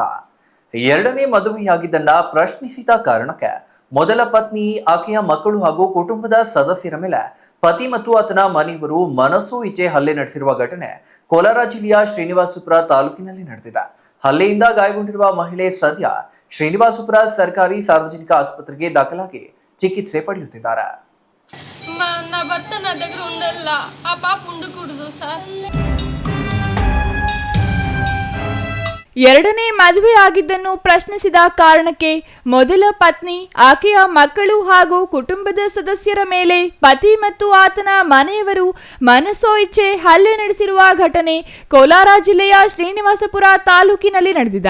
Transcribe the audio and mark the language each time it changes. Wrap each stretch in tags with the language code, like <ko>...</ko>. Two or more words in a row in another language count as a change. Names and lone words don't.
<kn>ಎರಡನೇ ಮದುವೆಯಾಗಿದ್ದನ್ನ ಪ್ರಶ್ನಿಸಿದ ಕಾರಣಕ್ಕೆ ಮೊದಲ ಪತ್ನಿ, ಆಕೆಯ ಮಕ್ಕಳು ಹಾಗೂ ಕುಟುಂಬದ ಸದಸ್ಯರ ಮೇಲೆ ಪತಿ ಮತ್ತು ಆತನ ಮನೆಯವರು ಮನಸೋ ಇಚ್ಛೆ ಹಲ್ಲೆ ನಡೆಸಿರುವ ಘಟನೆ ಕೋಲಾರ ಜಿಲ್ಲೆಯ ಶ್ರೀನಿವಾಸಪುರ ತಾಲೂಕಿನಲ್ಲಿ ನಡೆದಿದೆ. ಹಲ್ಲೆಯಿಂದ ಗಾಯಗೊಂಡಿರುವ ಮಹಿಳೆ ಸದ್ಯ ಶ್ರೀನಿವಾಸಪುರ ಸರ್ಕಾರಿ ಸಾರ್ವಜನಿಕ ಆಸ್ಪತ್ರೆಗೆ ದಾಖಲಾಗಿ ಚಿಕಿತ್ಸೆ ಪಡೆಯುತ್ತಿದ್ದಾರೆ.</kn> <te>నా భర్త నా దగ్గర ఉండల్లా, ఆ పాప ఉండకూడదు సార్.</te> <kn>ಎರಡನೇ ಮದುವೆ ಆಗಿದ್ದನ್ನು ಪ್ರಶ್ನಿಸಿದ ಕಾರಣಕ್ಕೆ ಮೊದಲ ಪತ್ನಿ, ಆಕೆಯ ಮಕ್ಕಳು ಹಾಗೂ ಕುಟುಂಬದ ಸದಸ್ಯರ ಮೇಲೆ ಪತಿ ಮತ್ತು ಆತನ ಮನೆಯವರು ಮನಸೋ ಇಚ್ಛೆ ಹಲ್ಲೆ ನಡೆಸಿರುವ ಘಟನೆ ಕೋಲಾರ ಜಿಲ್ಲೆಯ ಶ್ರೀನಿವಾಸಪುರ ತಾಲೂಕಿನಲ್ಲಿ ನಡೆದಿದೆ.</kn>